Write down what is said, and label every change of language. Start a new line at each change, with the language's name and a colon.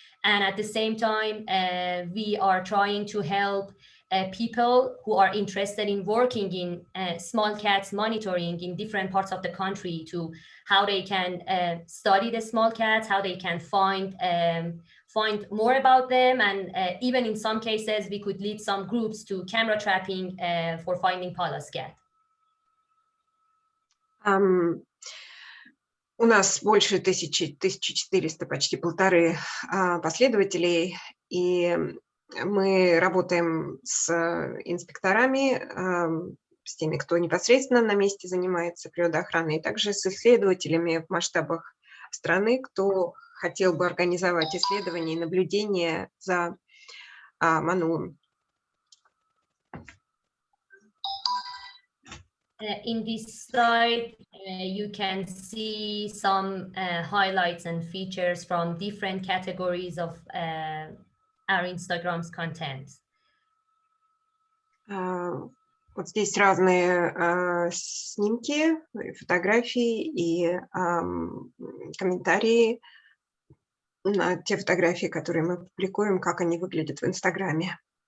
English: And at the same time, we are trying to help people who are interested in working in small cats monitoring in different parts of the country, to how they can study the small cats, how they can find more about them, and even in some cases we could lead some groups to camera trapping for finding Pallas cat.
Russian: У нас больше 1400, почти 1500 последователей, и мы работаем с инспекторами, с теми, кто непосредственно на месте занимается природоохраной, и также с исследователями в масштабах страны, кто хотел бы организовать исследования и наблюдения за манулом.
English: In this slide, you can see some highlights and features from different categories of our Instagram's content.
Russian: Вот здесь разные снимки, фотографии и комментарии на те фотографии, которые мы публикуем, как они выглядят в Инстаграме.